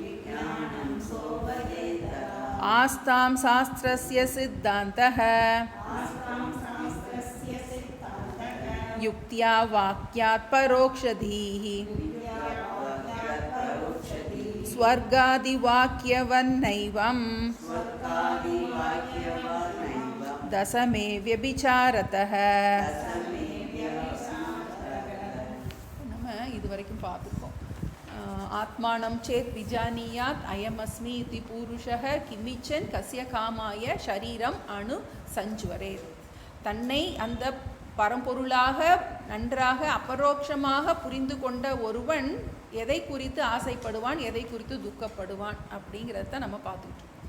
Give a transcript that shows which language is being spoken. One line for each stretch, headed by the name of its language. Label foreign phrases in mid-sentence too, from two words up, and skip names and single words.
Sanskrit: आस्तां शास्त्रस्य सिद्धान्तः युक्त्या वाक्यात् परोक्षधीः स्वर्गादिवाक्यवन्नैवं दशमे व्यभिचारतः।
Tamil: நம்ம இதுவரைக்கும் பார்த்துருக்கோம்.
Sanskrit: आत्मानं चेत् विजानीयात् अयमस्मि इति पूरुषः किमिच्छन् कस्य कामाय शरीरम् अनु सञ्ज्वरे.
Tamil: தன்னை அந்த பரம்பொருளாக நன்றாக அபரோக்ஷமாக புரிந்து கொண்ட ஒருவன் எதை குறித்து ஆசைப்படுவான், எதை குறித்து துக்கப்படுவான் அப்படிங்கிறத நம்ம பார்த்துக்கிட்டு இருக்கோம்.